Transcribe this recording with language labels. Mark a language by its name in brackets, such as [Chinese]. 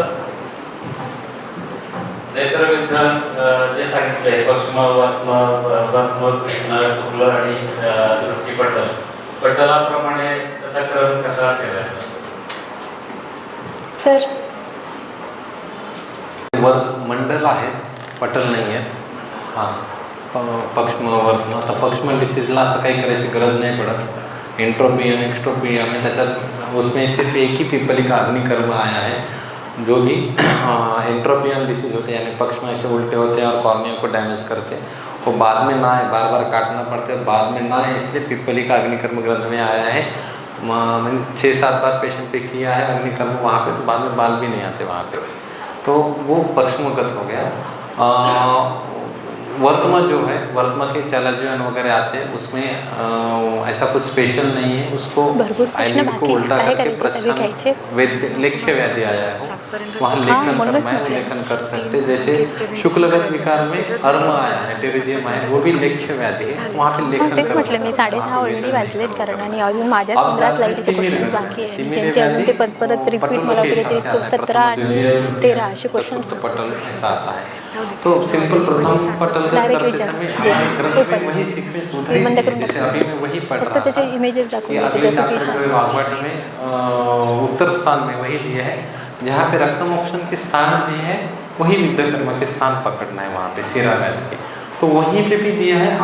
[Marathi] नेत्रविद्या जे सांगितले पक्ष्म शुक्ल आणि दृष्टीपटल, पटलाप्रमाणे त्याचा क्रम कसा ठेवायचा? सर मंडल आहे, पटल नाही आहे. हां, पक्ष्म वर्त्म. आता पक्ष्म डिसीजला असं काही करायची गरज नाही पडत. [Hindi] एंट्रोपियम एक्स्ट्रोपियम है, त्याच्यात उसमें सिर्फ एक ही पिपलिका अग्निकर्म आया है, जो भी एंट्रोपियन डिसीज होते हैं, यानी पक्ष में ऐसे उल्टे होते हैं और कॉर्निया को डैमेज करते हैं, वो बाद में ना है, बार बार काटना पड़ता है, बाद में ना है, इसलिए पिपलिका अग्निकर्म ग्रंथ में आया है। मैंने 6-7 बार पेशेंट पे किया है अग्निकर्म वहाँ पे, तो बाद में बाल भी नहीं आते वहाँ पे, तो वो पक्ष्मगत हो गया। वर्तमा जो है, वर्तमा के चलाजीवन वगैरह आते हैं, उसमें ऐसा कुछ स्पेशल नहीं है, उसको आईलिड को उल्टा करके प्रच्छन्न लेख्य व्याधि आया है, वहाँ लेखन कर्म है, लेखन कर सकते। जैसे शुक्लगत विकार में अर्म आया है, टेरिजियम आया, वो भी लेख्य व्याधि है, वहाँ पे लेखन [Marathi] तेच म्हटलं मी 6:30 ऑलरेडी वाजलेत, कारण आणि अजून माझ्या 15 स्लाइडचे क्वेश्चन बाकी आहे, ज्यांचे अजून ते परत रिपीट मला वगैरे 17 आणि 13 असे क्वेश्चन [Hindi] पटल ऐसा आता है। तो सिंपल प्रथम पटल करते समय हमारे ग्रंथ में वही सीक्वेंस उधर ही, जैसे अभी मैं वही पढ़ रहा था कि अगले डॉक्टर वाघवाट में उत्तर स्थान में वही दिया है, जहाँ पे रक्तमोक्षण के स्थान में है, वही विद्याकर्म के स्थान पकड़ना है वहाँ पे शिरावैद के, तो वहीं पे भी दिया है।